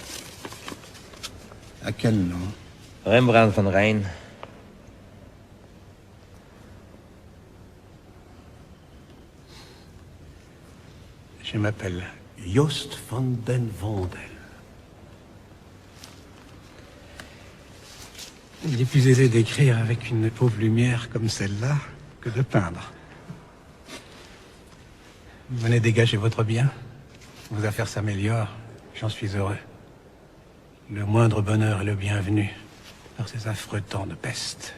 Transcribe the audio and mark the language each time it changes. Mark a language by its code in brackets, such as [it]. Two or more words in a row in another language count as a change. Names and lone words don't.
[fr] À quel nom? Rembrandt van Rhein. Je m'appelle Jost van den Vondel. Il est plus aisé d'écrire avec une pauvre lumière comme celle-là que de peindre. Venez dégager votre bien. Vos affaires s'améliorent. J'en suis heureux. Le moindre bonheur est le bienvenu par ces affreux temps de peste.